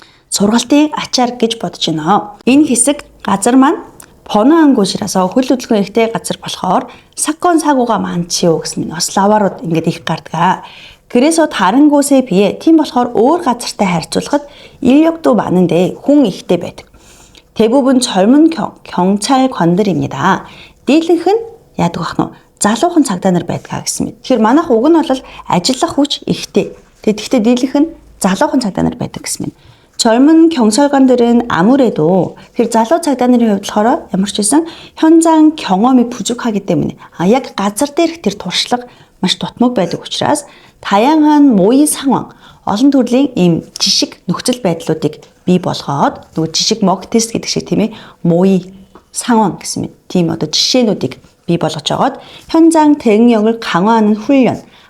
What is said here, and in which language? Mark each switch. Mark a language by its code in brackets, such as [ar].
[mn] сургалтын ачаар гэж бодож байна. Энэ хэсэг газар маань [ko] 번화한 곳이라서 [mn] хөл хөдөлгөөн ихтэй газар болохоор [ko] 사건 사고가 많지요 [mn] гэсэн нь бас лаварууд ингээд их гардаг. [ko] 그래서 다른 곳에 비해 [mn] тийм болохоор өөр газартай харьцуулахад [ko] 인력도 많은데 [mn] хүн ихтэй байдаг. [ko] 대부분 젊은 경찰관들입니다. [mn] дийлэнх нь яадаг бах нь залуухан цагдаа нар байдгаа гэсэн мэт. Тэгэхээр манайх уг нь бол ажиллах хүч ихтэй. Тэгэхдээ дийлэнх нь залуухан цагдаа нар байдаг гэсэн мэт. [ko] 젊은 경찰관들은 아무래도 그 [mn] залуу цагдаа нарын хувьд болохоор ямар ч байсан [ko] 현장 경험이 부족하기 때문에 [mn] яг газар дээрх тэр туршлага маш дутмаг байдаг учраас [ko] 다양한 모의 상황, [mn] олон төрлийн ийм жишг нөхцөл байдлуудыг бий болгоод нөгөө жишг mock test гэдэг шиг тийм ээ [ko] 모의 상황 [mn] гэсэн мэт тийм одоо жишээнүүдийг бий болгож жагаад [ko] 현장 대응력을 강화하는 훈련.